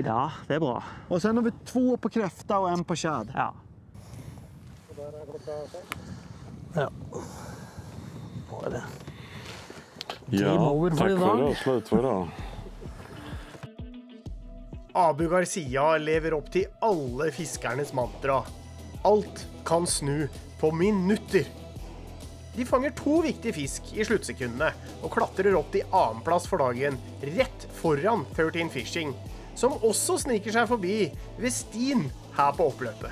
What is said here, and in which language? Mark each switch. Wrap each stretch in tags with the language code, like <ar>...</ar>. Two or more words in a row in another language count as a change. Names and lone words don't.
<sv>Ja, det är bra. Och sen har vi 2 på kräfta och 1 på shad. Ja. Ja. Vad är det? Ja, tack för idag. Slut för idag.</sv> <no>Abu Garcia lever opp til alle fiskernes mantra. Alt kan snu på minutter. De fanger 2 viktige fisk i sluttsekundene og klatrer opp til annenplass for dagen, rett foran 13 Fishing, som også sniker seg forbi Westin her på oppløpet.</no>